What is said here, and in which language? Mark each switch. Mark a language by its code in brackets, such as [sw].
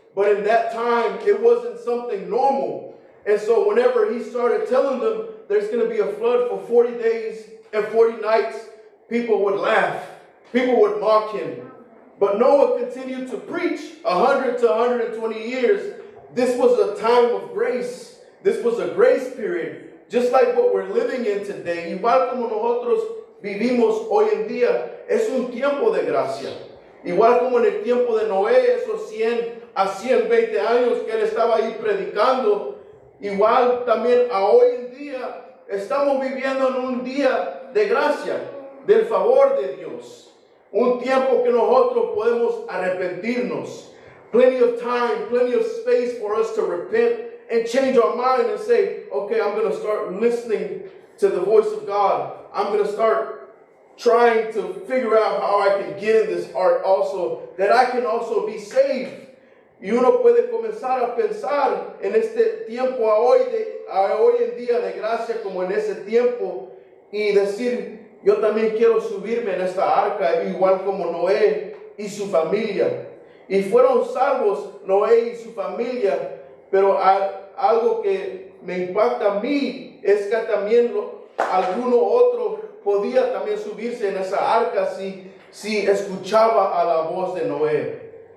[en] But in that time, it wasn't something normal. And so whenever he started telling them there's going to be a flood for 40 days and 40 nights, people would laugh. People would mock him. But Noah continued to preach 100 to 120 years. This was a time of grace. This was a grace period, just like what we're living in today. [es] Igual como nosotros vivimos hoy en día, es un tiempo de gracia. Igual como en el tiempo de Noé, esos 100 a 120 años que él estaba ahí predicando, igual también a hoy en día estamos viviendo en un día de gracia, del favor de Dios. Un tiempo que nosotros podemos arrepentirnos. [en] Plenty of time, plenty of space for us to repent and change our mind and say, okay, I'm going to start listening to the voice of God. I'm going to start trying to figure out how I can get in this art also, that I can also be saved. [es] Y uno puede comenzar a pensar en este tiempo a hoy en día de gracia como en ese tiempo y decir, yo también quiero subirme en esta arca igual como Noé y su familia. Y fueron salvos Noé y su familia, pero algo que me impacta a mí es que también alguno otro podía también subirse en esa arca si escuchaba a la voz de Noé.